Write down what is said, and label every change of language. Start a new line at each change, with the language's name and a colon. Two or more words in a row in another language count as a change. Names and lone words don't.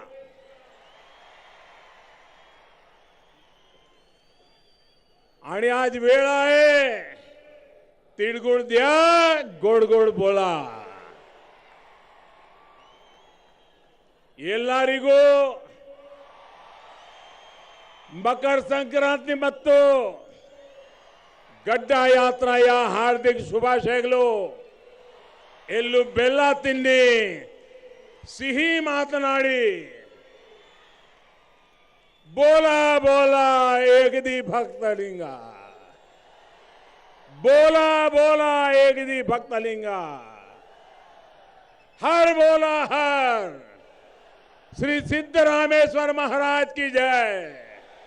Marathi: आणि आज वेळ आहे, तिळगुळ द्या, गोड गोड बोला।
Kannada: ಎಲ್ಲರಿಗೂ मकर संक्रांति ಮತ್ತು ಗಡ್ಡ ಯಾತ್ರೆಯ ಹಾರ್ದಿಕ ಶುಭಾಶಯಗಳು। ಎಳ್ಳು ಬೆಲ್ಲ ತಿನ್ನಿ, ಸಿಹಿ ಮಾತನಾಡಿ,
Marathi: बोला बोला एक दी भक्तलिंग, बोला बोला एक दी भक्तलिंग, हर बोला हर।
Hindi: श्री सिद्धरामेश्वर महाराज की जय।